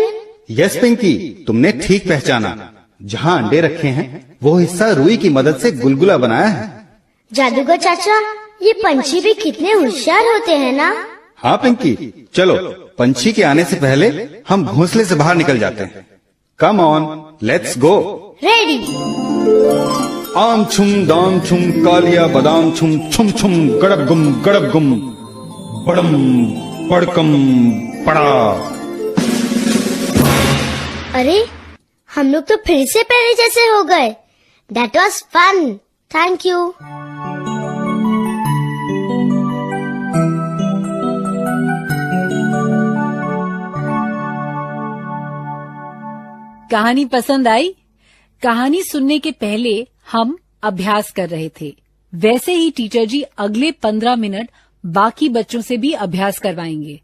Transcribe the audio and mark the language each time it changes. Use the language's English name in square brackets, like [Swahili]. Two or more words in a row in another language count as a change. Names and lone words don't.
[Hindi] यस पिंकी, तुमने ठीक पहचाना। जहाँ अंडे रखे हैं वो हिस्सा रुई की मदद से गुलगुला बनाया है। जादूगर चाचा, ये पंछी भी कितने होशियार होते हैं ना? हाँ पिंकी, चलो पंछी के आने से पहले हम घोंसले से बाहर निकल जाते हैं। [English] come on, let's go. रेडी। आम छुम दाम छुम कालिया बादाम छुम छुम छुम गड़ब गुम बड़म पड़कम पड़ा। [Hindi] अरे, हम लोग तो फिर से पहले जैसे हो गए। [English] That was fun. Thank you. [Hindi] कहानी पसंद आई? कहानी सुनने के पहले हम अभ्यास कर रहे थे, वैसे ही टीचर जी अगले 15 मिनट बाकी बच्चों से भी अभ्यास करवाएंगे।